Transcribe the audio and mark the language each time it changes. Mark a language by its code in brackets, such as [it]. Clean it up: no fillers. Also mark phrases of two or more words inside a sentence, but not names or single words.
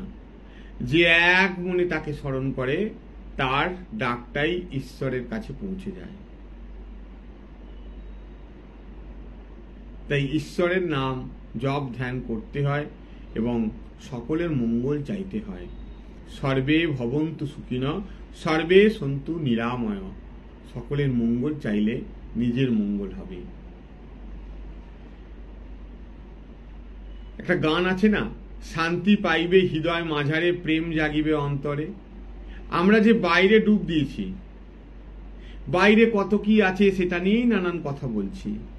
[bn] যে এক মনে তাকে স্মরণ করে, তার ডাকটাই ঈশ্বরের কাছে পৌঁছে যায়। তাই ঈশ্বরের নাম জপ ধ্যান করতে হয় এবং সকলের মঙ্গল চাইতে হয়। [sa] সর্বে ভবন্তু সুখিনঃ, সর্বে সন্তু নিরাময়। [bn] সকলের মঙ্গল চাইলে নিজের মঙ্গল হবে। একটা গান আছে না, শান্তি পাইবে হৃদয় মাঝারে, প্রেম জাগিবে অন্তরে। আমরা যে বাইরে ডুব দিয়েছি, বাইরে কত কি আছে সেটা নিয়েই নানান কথা বলছি।